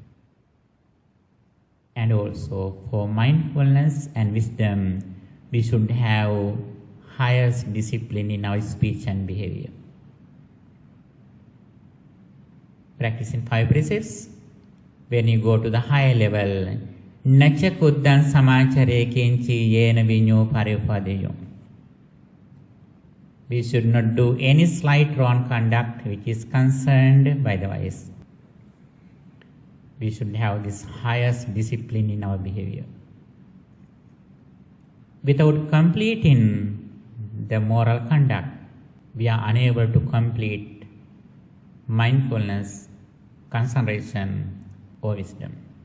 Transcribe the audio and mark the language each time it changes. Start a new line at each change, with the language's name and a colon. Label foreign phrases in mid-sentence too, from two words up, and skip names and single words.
English: And also for mindfulness and wisdom, we should have highest discipline in our speech and behavior. practicing 5 precepts. When you go to the higher level,
Pali: Nacha kuddhan samachare kinchi yena vinyo paripadeyo.
English: We should not do any slight wrong conduct which is concerned by the vice. We should have this highest discipline in our behavior. Without completing the moral conduct, we are unable to complete mindfulness, concentration, or wisdom.